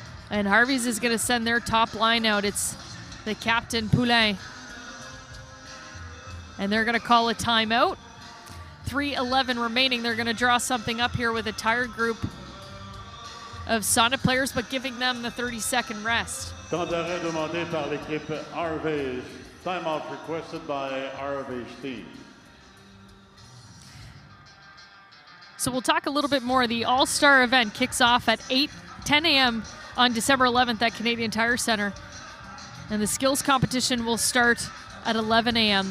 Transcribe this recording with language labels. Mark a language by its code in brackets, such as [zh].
[en] And Harvey's is going to send their top line out. It's the captain, Poulain. And they're going to call a timeout. 3:11 remaining. They're going to draw something up here with a tired group of Sonnet players, but giving them the 30-second rest. [fr] Temps d'arrêt demandé par l'équipe Harvey. [en] Timeout requested by Harvey's team. So we'll talk a little bit more. The All-Star event kicks off at 10 a.m. on December 11th at Canadian Tire Center. And the skills competition will start at 11 a.m.